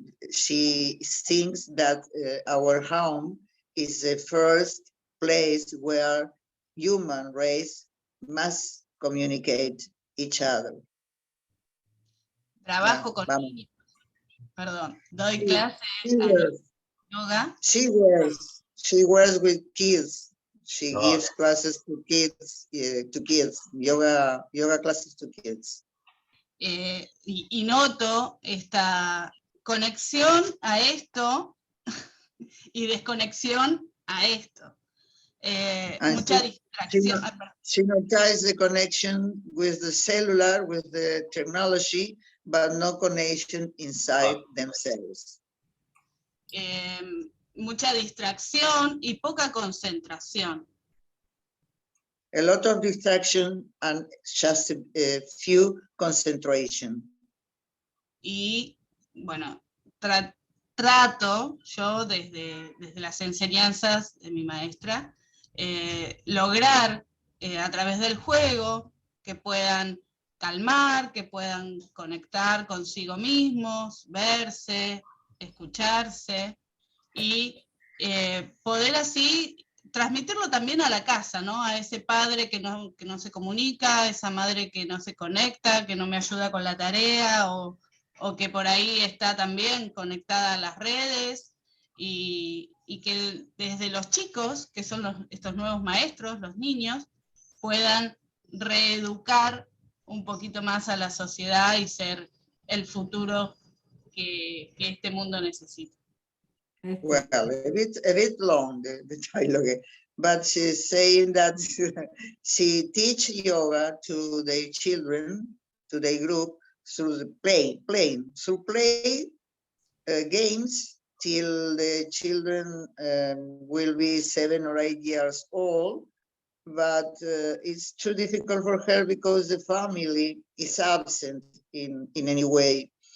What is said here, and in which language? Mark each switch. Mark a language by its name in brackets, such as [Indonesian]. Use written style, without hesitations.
[English] She thinks that our home is the first place where human race must communicate each other. [Spanish] Trabajo con niños. Perdón, doy clases de yoga. [English] She works with kids. She gives classes to kids, yoga classes to kids. [Spanish] y noto esta conexión a esto y desconexión a esto. Mucha distracción. [English] She noticed the connection with the cellular, with the technology, but no connection inside themselves. [Spanish] Mucha distracción y poca concentración. [English] A lot of distraction and just a few concentration. [Spanish] Y bueno, trato yo desde las enseñanzas de mi maestra, lograr a través del juego que puedan calmar, que puedan conectar consigo mismos, verse, escucharse y poder así transmitirlo también a la casa, ¿no? A ese padre que no se comunica, a esa madre que no se conecta, que no me ayuda con la tarea o que por ahí está también conectada a las redes y que desde los chicos, que son estos nuevos maestros, los niños, puedan reeducar un poquito más a la sociedad y ser el futuro que este mundo necesita. [English] Well, a bit long, the dialogue, but she's saying that she teach yoga to their children, to their group, through the playing, through play games till the children will be 7 or 8 years old, but it's too difficult for her because the family is absent in any way.